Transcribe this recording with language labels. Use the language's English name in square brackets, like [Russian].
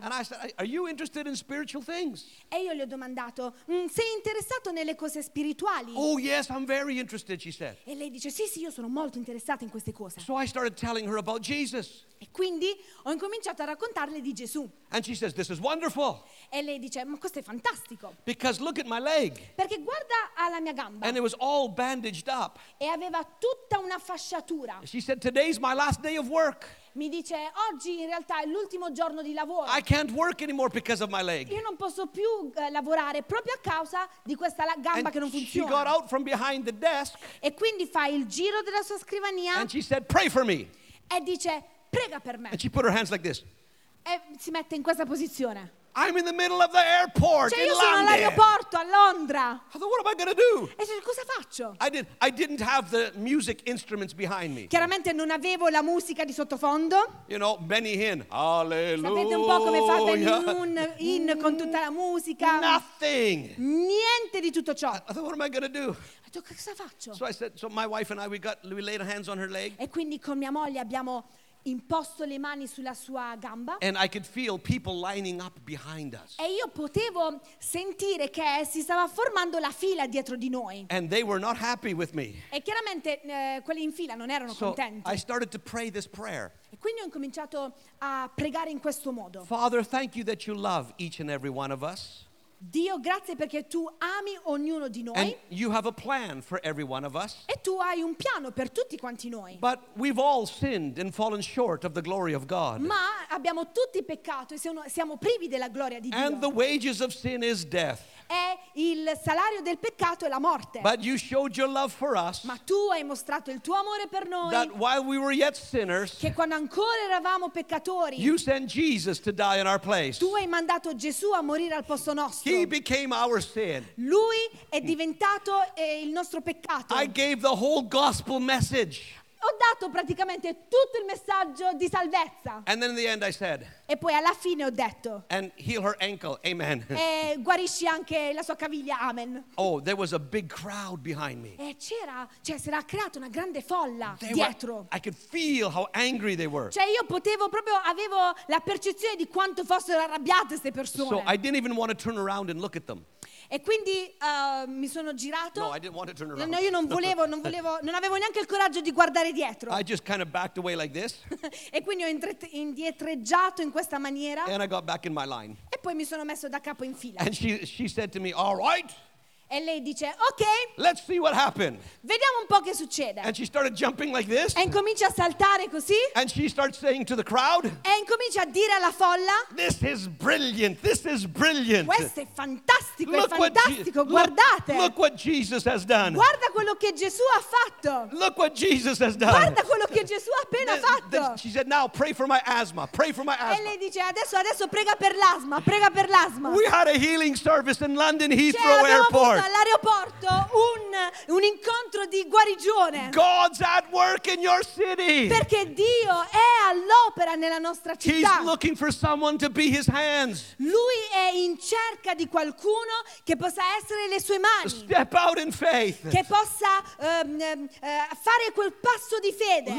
[English] And I said, are you interested in spiritual things? [Italian] E io gli ho domandato, sei interessato nelle cose spirituali? [English] Oh yes, I'm very interested, she said. [Italian] E lei dice, sì, io sono molto interessata in queste cose. [English] So I started telling her about Jesus. [Italian] E quindi ho incominciato a raccontarle di Gesù. [English] And she says, this is wonderful. [Italian] E lei dice, ma questo è fantastico. [English] Because look at my leg. [Italian] Perché guarda alla mia gamba. [English] And it was all bandaged up. [Italian] E aveva tutta una fasciatura. [English] She said, today's my last day of work. [Italian] Mi dice, oggi in realtà è l'ultimo giorno di lavoro. [English] I can't work anymore because of my leg. [Italian] Io non posso più lavorare proprio a causa di questa gamba [English] and [Italian] che non funziona. [English] She got out from behind the desk. [Italian] E quindi fa il giro della sua scrivania. [English] And she said, pray for me. [Italian] E dice, prega per me. [English] And she put her hands like this. [Italian] E si mette in questa posizione. [English] I'm in the middle of the airport, [Italian] cioè [English] in London. [Italian] Io sono all'aeroporto a Londra. [English] I thought, what am I going to do? [Italian] E cioè, cosa faccio? [English] I didn't have the music instruments behind me. [Italian] Chiaramente non avevo la musica di sottofondo. [English] You know, Benny Hinn. Alleluia. [Italian] Sapete un po' come fa Benny Hinn in con tutta la musica? [English] Nothing. [Italian] Niente di tutto ciò. [English] I thought, what am I going to do? [Italian] E cioè, cosa faccio? [English] So I said, so my wife and I, we laid hands on her leg. [Italian] E quindi con mia moglie abbiamo imposto le mani sulla sua gamba. [English] And I could feel people lining up behind us. [Italian] E io potevo sentire che si stava formando la fila dietro di noi. [English] And they were not happy with me. [Italian] E chiaramente quelli in fila non erano contenti. [English] So I started to pray this prayer. [Italian] E quindi ho incominciato a pregare in questo modo. [English] Father, thank you that you love each and every one of us. [Italian] Dio, grazie perché tu ami ognuno di noi. [English] And you have a plan for every one of us. [Italian] E tu hai un piano per tutti quanti noi. [English] But we've all sinned and fallen short of the glory of God. [Italian] Ma abbiamo tutti peccato e siamo privi della gloria di Dio. [English] And the wages of sin is death. [Italian] E il salario del peccato è la morte. [English] But you showed your love for us. [Italian] Ma tu hai mostrato il tuo amore per noi. [English] That while we were yet sinners. [Italian] Che quando ancora eravamo peccatori. [English] You sent Jesus to die in our place. [Italian] Tu hai mandato Gesù a morire al posto nostro. [English] He became our sin. [Italian] Lui è diventato il nostro peccato. [English] I gave the whole gospel message. [Italian] Ho dato praticamente tutto il messaggio di salvezza. [English] And then in the end I said. [Italian] E poi alla fine ho detto. [English] And heal her ankle. Amen. [Italian] E guarisci anche la sua caviglia. Amen. [English] Oh, there was a big crowd behind me. [Italian] E si era creata una grande folla dietro. [English] I could feel how angry they were. [Italian] Cioè io avevo la percezione di quanto fossero arrabbiate queste persone. [English] So I didn't even want to turn around and look at them. [Italian] E quindi mi sono girato. [English] No, I didn't want to turn around. [Italian] No, io non volevo, non avevo neanche il coraggio di guardare dietro. [English] I just kind of backed away like this. [Italian] E quindi ho indietreggiato in questa maniera. [English] And I got back in my line. [Italian] E poi mi sono messo da capo in fila. [English] And she said to me, "All right." [Italian] E lei dice, ok. [English] Let's see what happened. [Italian] Vediamo un po' che succede. [English] And she started jumping like this. [Italian] E incomincia a saltare così. [English] And she starts saying to the crowd. [Italian] E incomincia a dire alla folla. [English] This is brilliant. This is brilliant. [Italian] Questo è fantastico. Look è fantastico. Guardate. [English] Look what Jesus has done. [Italian] Guarda quello che Gesù ha fatto. [English] Look what Jesus has done. [Italian] Guarda quello che Gesù ha appena fatto. [English] She said, now pray for my asthma. Pray for my asthma. [Italian] E lei dice, adesso prega per l'asma. Prega per l'asma. [English] We had a healing service in London Heathrow Airport. [Italian] All'aeroporto un un incontro di guarigione. [English] God's at work in your city. [Italian] Perché Dio è all'opera nella nostra città. [English] He's looking for someone to be his hands. [Italian] Lui è in cerca di qualcuno che possa essere le sue mani. [English] Step out in faith. [Italian] Che possa fare quel passo di fede.